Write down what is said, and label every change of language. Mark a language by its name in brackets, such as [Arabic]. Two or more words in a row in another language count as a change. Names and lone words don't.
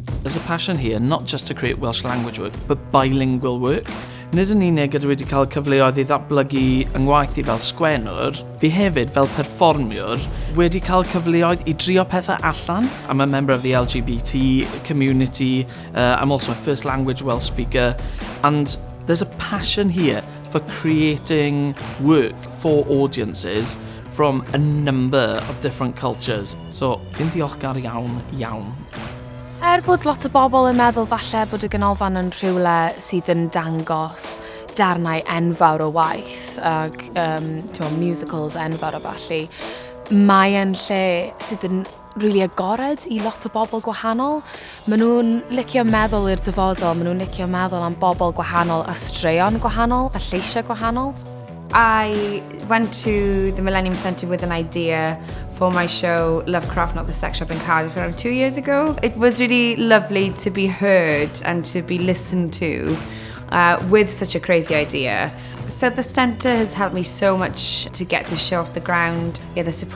[English] There's a passion here not just to create Welsh language work, but bilingual work. [Welsh] Nid yn unig ydw wedi cael cyfleoedd i ddatblygu yng ngwaith i fel sgwennwr, fi hefyd fel perfformiwr wedi cael cyfleoedd i drio pethau allan. [English] I'm a member of the LGBT community, I'm also a first language Welsh speaker, and there's a passion here for creating work for audiences from a number of different cultures. So, [Welsh] fi'n ddiolchgar iawn. Bod lot o bobl yn meddwl falle bod y ganolfan yn rhywle sydd yn dangos darnau enfawr o waith ac musicals enfawr o balli, mae yn lle sydd yn really agored i lot o bobl gwahanol. Maen nhw'n licio meddwl i'r dyfodol, maen nhw'n licio meddwl am bobl gwahanol, a straeon gwahanol, a lleisiau gwahanol. [English] I went to the Millennium Centre with an idea for my show Lovecraft Not the Sex Shop in Cardiff around 2 years ago. It was really lovely to be heard and to be listened to with such a crazy idea. So the centre has helped me so much to get this show off the ground.